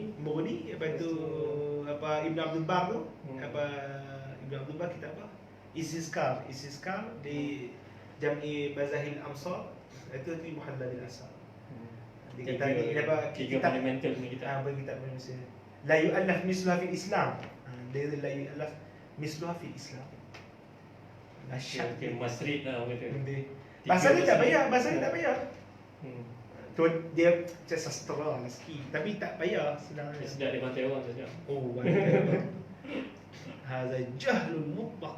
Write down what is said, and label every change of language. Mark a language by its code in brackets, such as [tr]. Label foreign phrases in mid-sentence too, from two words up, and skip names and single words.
[ms] Mughni, lepas tu apa Ibn Abdul Bar tu, Hmm. apa Ibn Abdul Bar kitab apa? Istizkar di Jam'i Mazahil Amsar, itu Muhallal al-Asar. Dia kata ni apa tiga fundamental ni kita. bagi kitab manusia. [ar] لا يؤلف مثلها في الإسلام. [ms] Dia kata [ar] لا يؤلف مثلها في الإسلام. [ms] Dahsyat. Okay, masrid lah orang kata. Dia. Tiga Bahasa dia tak masrid. payah, bahasa dia tak payah. Hmm. Tu dia macam sastra lah sikit, tapi tak payah senang Dia aja. sedap dia bantai orang sedap. Oh, bantai. [ar] هذا جهل مطلق.